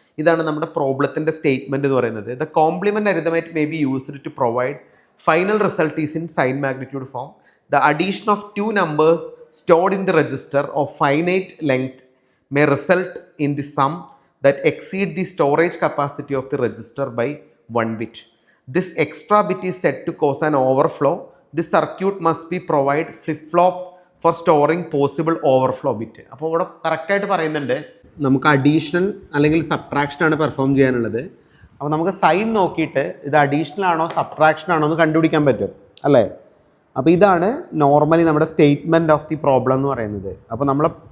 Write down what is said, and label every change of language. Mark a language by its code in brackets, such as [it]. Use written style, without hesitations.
[ml] ഇതാണ് നമ്മുടെ പ്രോബ്ലത്തിൻ്റെ സ്റ്റേറ്റ്മെൻറ്റ് എന്ന് പറയുന്നത്. [en] The complement arithmetic may be used to provide final result is in sign magnitude form. The addition of two numbers stored in the register of finite length may result in the sum that exceed the storage capacity of the register by 1 bit. This extra bit is said to cause an overflow. This circuit must be provide flip-flop for storing possible overflow bit. [ml] അപ്പോൾ ഇവിടെ കറക്റ്റായിട്ട് പറയുന്നുണ്ട് നമുക്ക് additional അല്ലെങ്കിൽ subtraction ആണ് perform ചെയ്യാനുള്ളത്. അപ്പോൾ നമുക്ക് സൈൻ നോക്കിയിട്ട് ഇത് അഡീഷണൽ ആണോ സബ്ട്രാക്ഷൻ ആണോ എന്ന് കണ്ടുപിടിക്കാൻ പറ്റും അല്ലേ. അപ്പോൾ ഇതാണ് നോർമലി നമ്മുടെ സ്റ്റേറ്റ്മെൻറ്റ് ഓഫ് ദി പ്രോബ്ലം എന്ന് പറയുന്നത്. അപ്പോൾ നമ്മളെ